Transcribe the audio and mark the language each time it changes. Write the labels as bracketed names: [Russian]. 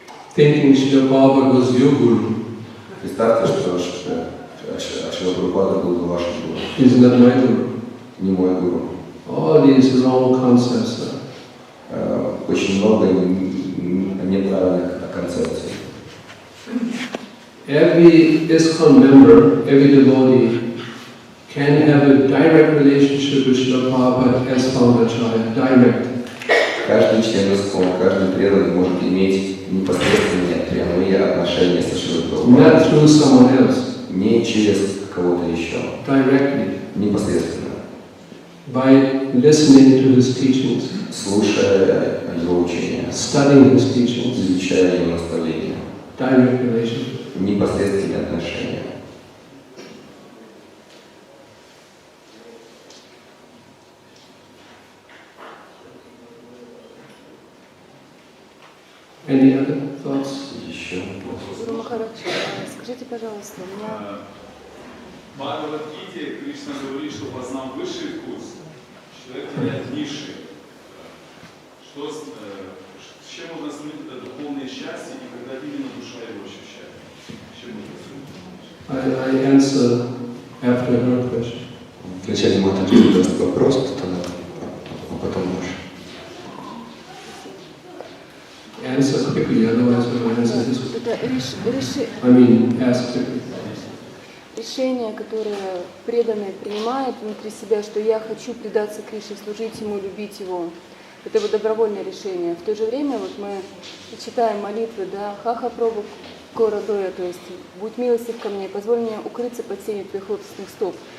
[English] Thinking Srila Prabhupada was your guru. [Russian] Представьте, что Шрила Прабхупада был бы вашим гуру. [English] He's not my guru. [Russian] Не мой гуру. [English] All these wrong concepts. [Russian] Очень много неправильных концепций. [English] Every ISKCON member, every devotee can have a direct relationship with Srila Prabhupada as founder Acharya, direct. [Russian] Каждый член ИСККОН, каждый преданный может иметь непосредственные прямые отношения со Шрилой Прабхупадой. [English] Not through someone else. [Russian] Не через кого-то еще. [English] Directly. [Russian] Непосредственно. [English] By listening to his teachings. [Russian] Слушая его учения. [English] Studying his teachings. [Russian] Изучая его наставления. [English] Direct relationship. [Russian] Непосредственные отношения. [English] Any other thoughts? [Russian] Еще. Гуру Махарадж, скажите, пожалуйста, у меня... В Бхагавад-гите Кришна говорит, что познав высший вкус, человек теряет низший. С чем можно сравнить это духовное счастье и когда именно душа его ощущает? С чем можно сравнить? [English] I answer after her question. [Russian] Вначале Матаджи задаст вопрос, а потом наш. [English] Answer quickly, otherwise we will answer this one. [Russian] Это [English] I mean, ask quickly. [Russian] решение, которое преданный принимает внутри себя, что я хочу предаться Кришне, служить Ему, любить Его. Это его добровольное решение. В то же время вот мы читаем молитвы, да, «Хаха пробу городоя», то есть «Будь милостив ко мне, позволь мне укрыться под сенью твоих лотосных стоп».